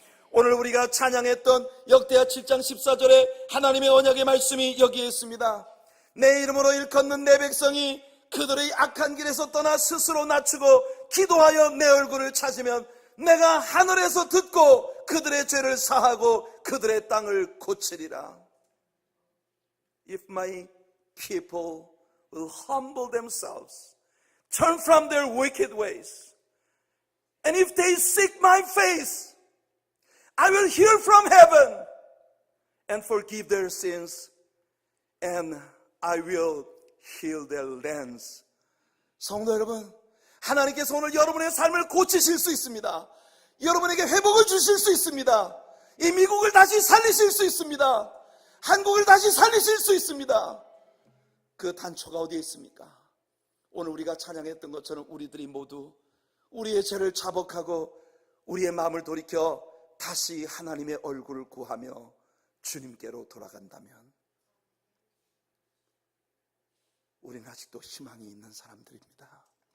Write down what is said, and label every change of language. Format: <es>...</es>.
<ko>오늘 우리가 찬양했던 역대하 7장 14절에 하나님의 언약의 말씀이 여기에 있습니다. 내 이름으로 일컫는 내 백성이 그들의 악한 길에서 떠나 스스로 낮추고 기도하여 내 얼굴을 찾으면 내가 하늘에서 듣고 그들의 죄를 사하고 그들의 땅을 고치리라.</ko> <en>If my people will humble themselves, turn from their wicked ways, and if they seek my face, I will hear from heaven and forgive their sins, and I will heal their lands.</en> <ko>성도 여러분, 하나님께서 오늘 여러분의 삶을 고치실 수 있습니다. 여러분에게 회복을 주실 수 있습니다. 이 미국을 다시 살리실 수 있습니다. 한국을 다시 살리실 수 있습니다. 그 단초가 어디에 있습니까? 오늘 우리가 찬양했던 것처럼 우리들이 모두 우리의 죄를 자복하고 우리의 마음을 돌이켜 다시 하나님의 얼굴을 구하며 주님께로 돌아간다면 우리는 아직도 희망이 있는 사람들입니다.</ko>